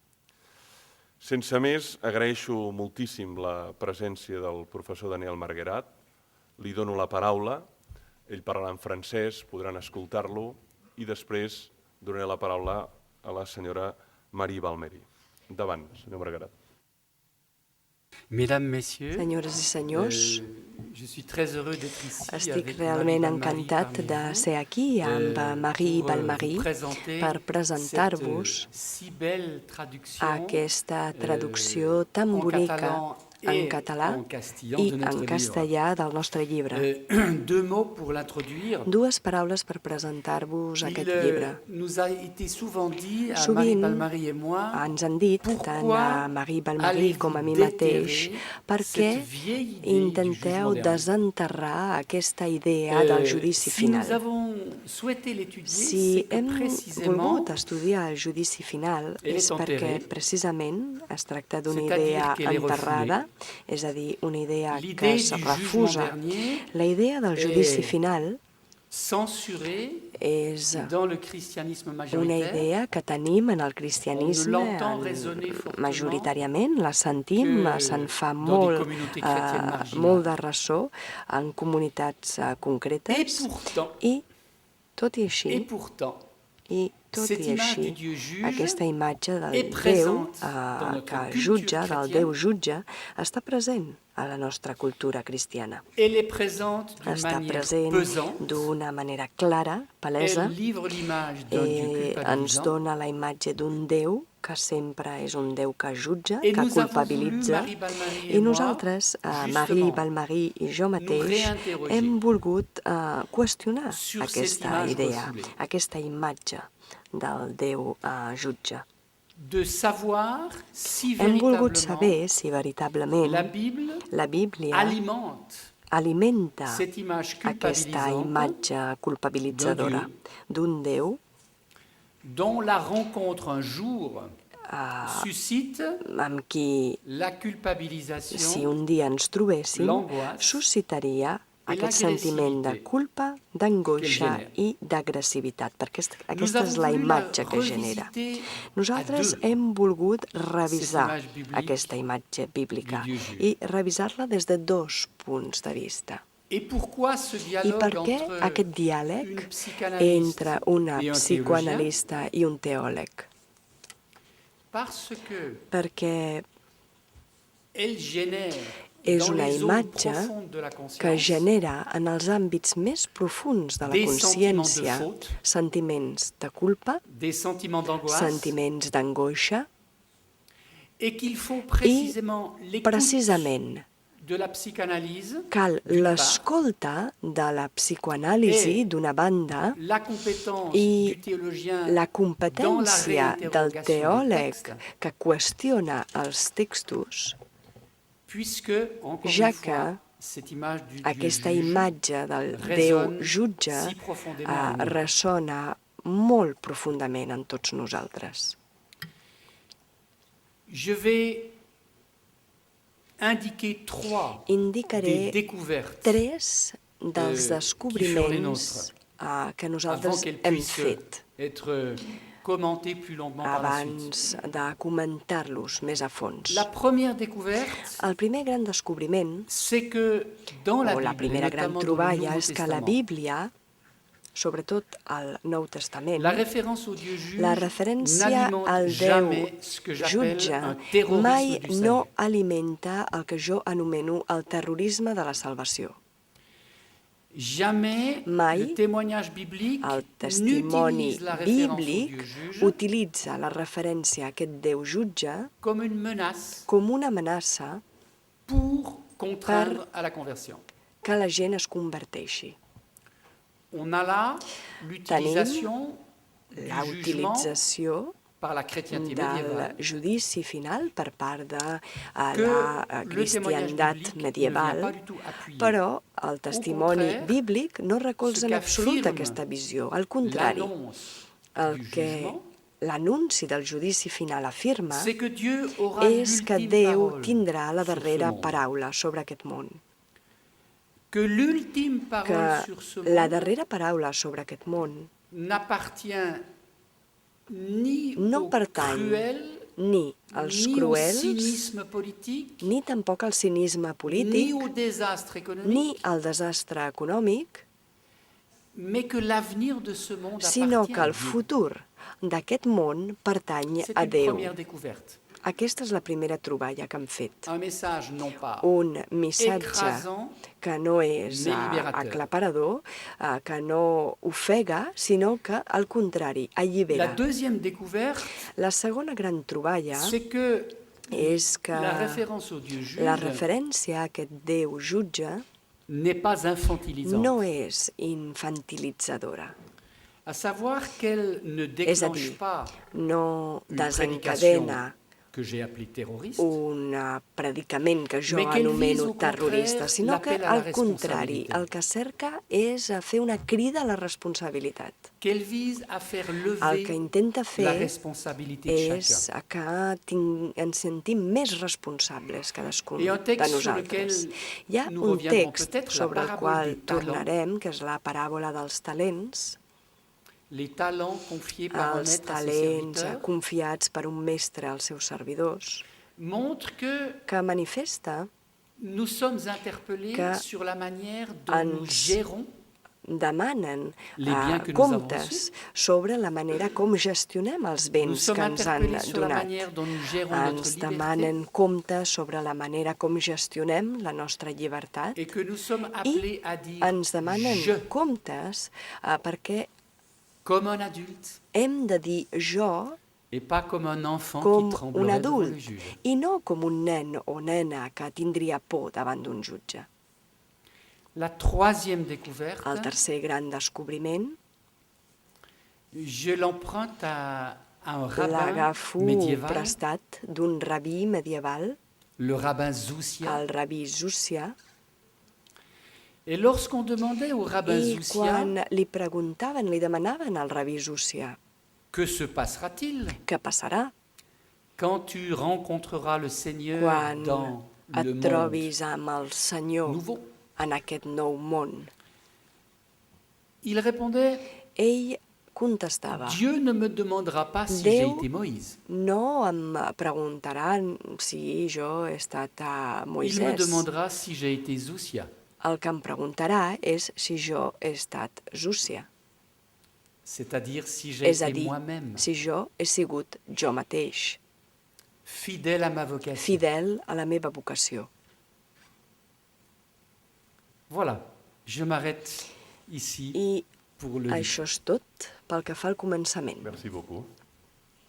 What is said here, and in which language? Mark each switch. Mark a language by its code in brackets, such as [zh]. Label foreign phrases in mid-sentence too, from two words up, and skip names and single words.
[ca] Sense més, agraeixo moltíssim la presència del professor Daniel Marguerat, li dono la paraula, ell parlarà en francès, podran escoltar-lo, i després donaré la paraula a la senyora Marie Balmeri. Endavant, senyor Marguerat. [fr] Mesdames, Messieurs, [ca] Senyores i senyors, [fr] je suis très heureux d'être ici [ca] estic [fr] avec [ca] realment [fr] Marie [ca] encantat [fr] Balmeri [ca] de [fr] parmi [ca] ser aquí amb [fr] vous, [ca] Marie [fr] pour [ca] Balmeri [fr] vous présenter [ca] per presentar-vos [fr] cette si belle traduction [ca] aquesta traducció tan [fr] en [ca] bonica [fr] catalan [ca] en [fr] et [ca] català [fr] en castillan [ca] i [fr] de notre [ca] en [fr] livre. [ca] castellà del nostre llibre. [fr] Deux mots pour l'introduire. [ca] Dues paraules per presentar-vos aquest [fr] Il [ca] llibre. [fr] nous a été souvent dit, à [ca] Sovint [fr] Marie Balmeri et moi, [ca] ens han dit, tant a Marie Balmeri com a mi mateix, per què intenteu desenterrar aquesta idea del judici [fr] si nous [ca] final. [fr] avons souhaité l'étudier, [ca] Si [fr] c'est que [ca] hem [fr] précisément, [ca] volgut estudiar el judici final [fr] Elle [ca] és [fr] est [ca] perquè [fr] enterrée. [ca] precisament es tracta d'una [fr] C'est-à-dire [ca] idea [fr] qu'elle est [ca] enterrada, és a dir, una idea que [fr] l'idée [ca] es [fr] du [ca] refusa. [fr] jugement dernier [ca] La idea del judici final [fr] censurée [ca] és [fr] dans le christianisme [ca] una [fr] majoritaire. [ca] idea que tenim en el cristianisme [fr] l'entend résonner fortement [ca] majoritàriament, la sentim, [fr] que [ca] se'n fa [fr] dans des [ca] molt, [fr] communautés chrétiennes marginales. [ca] molt de ressò en comunitats concretes i tot i així, [fr] Et pourtant, [ca] tot [fr] cette [ca] i [fr] image [ca] així, [fr] du Dieu juge [ca] aquesta imatge del [fr] est [ca] Déu [fr] présente dans notre [ca] que [fr] culture [ca] jutja, del [fr] chrétienne. [ca] Déu jutge, està present a la nostra cultura cristiana. [fr] elle est présente d'une [ca] Està [fr] manière [ca] present [fr] pesante. [ca] d'una manera clara, palesa, [fr] Elle livre l'image d'un Dieu [ca] ens [fr] culpabilisant. [ca] dona la imatge d'un Déu que sempre és un Déu que jutja, [fr] Et [ca] que [fr] nous avons [ca] culpabilitza, [fr] voulu, Marie Balmeri et [ca] i [fr] moi, [ca] nosaltres, Marie [fr] justement, [ca] Balmeri i jo mateix, [fr] réinterroger [ca] hem volgut qüestionar [fr] sur cette [ca] aquesta [fr] image [ca] idea, [fr] refoulée. [ca] aquesta imatge del Déu jutge. [fr] de savoir si [ca] Hem volgut [fr] véritablement [ca] saber si veritablement [fr] la Bible [ca] la Bíblia [fr] alimente [ca] alimenta [fr] cette image [ca] aquesta [fr] culpabilisante [ca] imatge culpabilitzadora d'un Déu [fr] dont la rencontre un jour suscite [ca] amb qui, [fr] la [ca] si [fr] culpabilisation, [ca] un dia ens trobéssim, [fr] l'angoisse [ca] suscitaria i aquest sentiment de [fr] l'agressivité [ca] culpa, d'angoixa [fr] qu'elle génère. [ca] i d'agressivitat, perquè [fr] Nous [ca] aquesta [fr] avons [ca] és la [fr] voulu [ca] imatge que genera. [fr] revisiter [ca] Nosaltres [fr] à deux [ca] hem volgut revisar [fr] cette image biblique [ca] aquesta imatge bíblica [fr] du Dieu juge. [ca] i revisar-la des de dos punts de vista. [fr] Et pourquoi ce [ca] I [fr] dialogue [ca] per què [fr] entre [ca] aquest [fr] une [ca] diàleg [fr] psychanalyste [ca] entre una [fr] et un [ca] psicoanalista i un teòleg? [fr] Parce que [ca] Perquè [fr] elle génère [ca] és [fr] dans [ca] una [fr] les zones [ca] imatge [fr] profondes de la [ca] que [fr] conscience [ca] genera en els àmbits més profuns de la [fr] des sentiments de [ca] consciència [fr] faute, [ca] sentiments de culpa, [fr] des sentiments d'angoisse, [ca] sentiments d'angoixa, [fr] et qu'il faut précisément l'écoute [ca] precisament [fr] de la psychanalyse, [ca] cal [fr] d'une part, [ca] l'escolta de la psicoanàlisi, d'una banda, [fr] la compétence [ca] i [fr] du théologien [ca] la [fr] dans [ca] la competència del [fr] réinterrogation du [ca] teòleg [fr] texte, [ca] que qüestiona els textos, [fr] puisque, encore [ca] ja [fr] une fois, [ca] que [fr] cette image du Dieu [ca] aquesta [fr] juge [ca] imatge del Déu [fr] résonne [ca] jutge [fr] si profondément en nous. [ca] ressona molt profundament en tots nosaltres. [fr] Je vais indiquer trois [ca] Indicaré [fr] des découvertes [ca] tres dels [fr] qui sont les [ca] descobriments [fr] nôtres, [ca] que [fr] avant [ca] nosaltres [fr] qu'elles [ca] hem [fr] puissent [ca] fet [fr] être commentées plus longuement par la suite. [ca] abans de comentar-los més a fons. [fr] La première découverte, [ca] El primer gran descobriment, [fr] c'est que dans la [ca] o la [fr] Bible, et [ca] primera gran [fr] notamment dans le [ca] troballa, [fr] Nouveau [ca] és que la [fr] Testament, [ca] Bíblia, sobretot al Nou Testament, [fr] la référence au Dieu juge [ca] la referència [fr] n'alimente [ca] al Déu [fr] jamais ce que j'appelle [ca] jutge [fr] un terrorisme [ca] mai [fr] du salut. [ca] no alimenta el que jo anomeno el terrorisme de la salvació. [fr] Jamais [ca] Mai [fr] le témoignage biblique [ca] El testimoni [fr] n'utilise la référence au [ca] bíblic [fr] Dieu juge [ca] utilitza la referència a aquest Déu jutge [fr] comme une menace [ca] com una amenaça [fr] pour contraindre à la conversion. [ca] que la gent es converteixi. [fr] On a là l'utilisation du [ca] La [fr] jugement [ca] utilització [fr] par la chrétienté [ca] del [fr] médiévale [ca] judici final per part de [fr] que [ca] la [fr] le témoignage [ca] cristiandat [fr] biblique ne vient [ca] medieval, [fr] pas du tout appuyer. [ca] però el testimoni [fr] contraire, [ca] bíblic no recolza en [fr] ce [ca] absolut [fr] qu'affirme [ca] aquesta visió. Al contrari, [fr] L'annonce [ca] el [fr] du [ca] que [fr] jugement, [ca] l'anunci del judici final afirma [fr] c'est que Dieu aura [ca] és que [fr] l'ultime [ca] Déu [fr] parole [ca] tindrà la [fr] sur ce [ca] darrera [fr] monde. [ca] paraula sobre aquest món. [fr] Que l'ultime parole [ca] Que [fr] sur ce [ca] la [fr] monde [ca] darrera paraula sobre aquest món [fr] n'appartient ni [ca] no [fr] au [ca] pertany [fr] cruel, [ca] ni als [fr] ni au [ca] cruels, [fr] cynisme politique, [ca] ni tampoc al cinisme [fr] ni [ca] polític, [fr] au désastre [ca] ni [fr] économique, [ca] al desastre econòmic, [fr] mais que l'avenir de ce monde [ca] sinó [fr] appartient [ca] que [fr] à [ca] el [fr] Dieu. [ca] futur d'aquest món pertany [fr] C'est [ca] a [fr] une [ca] Déu. [fr] première découverte. [ca] Aquesta és la primera troballa que hem fet. [fr] Un message non pas [ca] Un missatge [fr] écrasant, [ca] que no és [fr] mais libérateur. [ca] aclaparador, que no ofega, sinó que, al contrari, [fr] La [ca] allibera. [fr] deuxième découverte, [ca] La segona gran troballa [fr] c'est que [ca] és que [fr] la référence au Dieu juge [ca] la referència a aquest Déu jutge [fr] n'est pas infantilisante. [ca] no és infantilitzadora. [fr] À savoir qu'elle ne [ca] És a [fr] déclenche [ca] dir, [fr] pas [ca] no [fr] une [ca] desencadena [fr] que j'ai appelée terroriste, [ca] un predicament que jo [fr] Mais qu'elle vise, [ca] anomeno [fr] au [ca] terrorista, [fr] contraire, [ca] sinó que, [fr] l'appel à la [ca] al contrari, [fr] responsabilité. [ca] el que cerca és a fer una crida a la responsabilitat. [fr] qu'elle vise à faire [ca] El [fr] lever [ca] que intenta [fr] la [ca] fer [fr] responsabilité de [ca] és [fr] chacun. [ca] que ens sentim més responsables cadascun [fr] Et un [ca] de [fr] texte sur [ca] nosaltres. [fr] lequel [ca] Hi ha [fr] nous [ca] un [fr] reviendrons [ca] text [fr] peut-être, la [ca] sobre el [fr] parabole [ca] qual [fr] des talents. [ca] tornarem, que és la paràbola dels talents, [fr] Les talents confiés par un [ca] els [fr] maître à ses [ca] talents [fr] serviteurs [ca] confiats per un mestre als seus servidors, [fr] montrent que [ca] manifesta [fr] nous sommes interpellés [ca] que [fr] sur la manière dont nous [ca] ens [fr] gérons [ca] demanen [fr] Les biens que nous avons [ca] comptes sobre la manera com gestionem els [fr] nous [ca] béns [fr] sommes [ca] que ens han [fr] interpellés sur la [ca] donat. [fr] manière dont nous gérons notre [ca] Ens [fr] liberté [ca] demanen comptes sobre la manera com gestionem la nostra llibertat [fr] et que nous sommes [ca] i [fr] appelés à dire [ca] ens demanen [fr] je [ca] comptes perquè [fr] comme un adulte [ca] hem de dir jo [fr] et pas comme un enfant qui [ca] com un [fr] tremblerait devant le [ca] adult [fr] juge. [ca] i no com un nen o nena que tindria por davant d'un jutge. [fr] La troisième découverte, [ca] El tercer gran descobriment [fr] je l'emprunte à un rabbin [ca] l'agafo [fr] médiéval, [ca] prestat d'un rabí medieval, [fr] le rabbin Zoussia. [ca] el rabí Zúcia, [fr] Et lorsqu'on demandait au rabbin [ca] i [fr] Zoussia, [ca] quan li preguntaven, li demanaven al rabí Zúcia [fr] que se passera-t-il [ca] què passarà [fr] quand tu rencontreras le Seigneur [ca] quan [fr] dans le et monde [ca] trobis amb el Senyor [fr] nouveau? [ca] en aquest nou món. [fr] Il répondait, [ca] Ell contestava, [fr] Dieu ne me demandera pas si j'ai [ca] Déu [fr] été Moïse. [ca] no em preguntarà si jo he estat a [fr] Il me [ca] Moisès. [fr] demandera si j'ai été Zoussia. [ca] El que em preguntarà és si jo he estat Zúcia, [fr] C'est-à-dire si j'ai [ca] és a [fr] été [ca] dir, [fr] moi-même, [ca] si jo he sigut jo mateix, [fr] fidèle à ma vocation. [ca] fidel a la meva vocació. [fr] Voilà, je m'arrête ici [ca] I [fr] pour le livre. [ca] això és tot pel que fa al començament. [fr] Merci beaucoup.